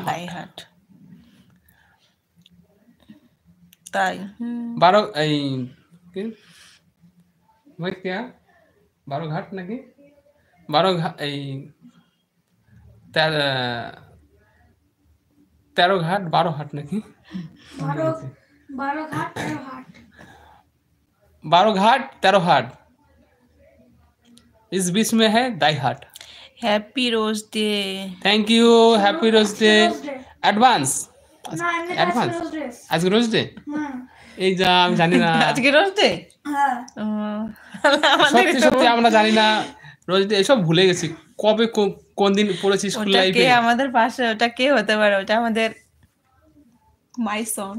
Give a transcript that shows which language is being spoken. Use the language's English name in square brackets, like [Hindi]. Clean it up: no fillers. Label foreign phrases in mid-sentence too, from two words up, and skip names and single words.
[Bangla] দাইহাট। তাই? 12 এই কি ভাই क्या 12 ঘাট নাকি 12 এই 13 ঘাট 12 হাট নাকি [Hindi] 12 घाट 13 हाट। 12 घाट 13 हाट, इस बीच में है दाईहाट। [English] happy rose day. thank you, happy rose day অ্যাডভান্স। [Bangla] না এমনি অ্যাডভান্স [English] rose dress. [Bangla] আজকে [English] rose day. [Bangla] এই যা আমি জানি না, আজকে [English] rose day? [Bangla] হ্যাঁ, সত্যি সত্যি আমরা জানি না [English] rose day, [Bangla] এসব ভুলে গেছি। কবে কোন দিন পড়েছি স্কুল ওটা কে লাইফে? আমাদের পাশে? ওটা কে হতে পারে? ওটা আমাদের [English] my son.